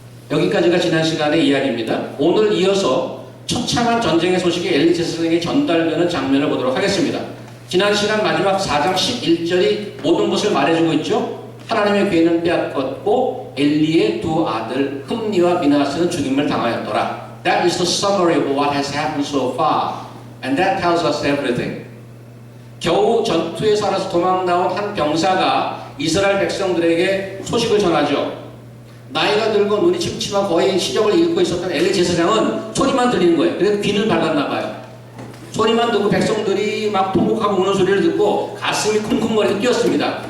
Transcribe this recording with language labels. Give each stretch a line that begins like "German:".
Korean: 여기까지가 지난 시간의 이야기입니다. 오늘 이어서 처참한 전쟁의 소식이 엘리제사장에게 전달되는 장면을 보도록 하겠습니다. 지난 시간 마지막 4장 11절이 모든 것을 말해주고 있죠. 하나님의 궤는 빼앗겼고 엘리의 두 아들 흠니와 비나스는 죽임을 당하였더라.
English: That is the summary of what has happened so far. And that tells us everything.
Korean: 겨우 전투에 살아서 도망 나온 한 병사가 이스라엘 백성들에게 소식을 전하죠. 나이가 들고 눈이 침침하고 거의 시력을 잃고 있었던 엘리 제사장은 소리만 들리는 거예요. 그래서 귀는 밝았나 봐요. 소리만 듣고 백성들이 막 통곡하고 우는 소리를 듣고 가슴이 쿵쿵거리고 뛰었습니다.